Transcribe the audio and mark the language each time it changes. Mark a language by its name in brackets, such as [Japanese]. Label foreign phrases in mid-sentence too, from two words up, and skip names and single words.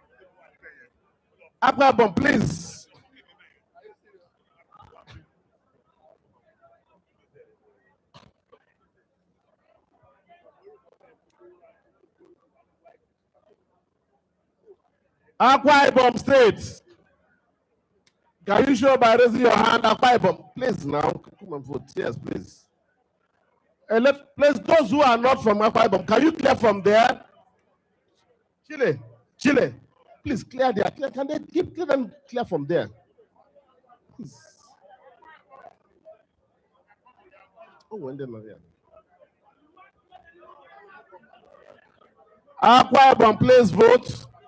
[English] Akwa Ibom, please. Akwa Ibom State. Can you show by raising your hand? Akwa Ibom, please now. Come and vote. Yes, please. Please, those who are not from Akwa Ibom, can you clear from there? Chile. Please clear there. Can they clear them clear from there? Please. Oh, when they're not here. Akwa Ibom, please vote.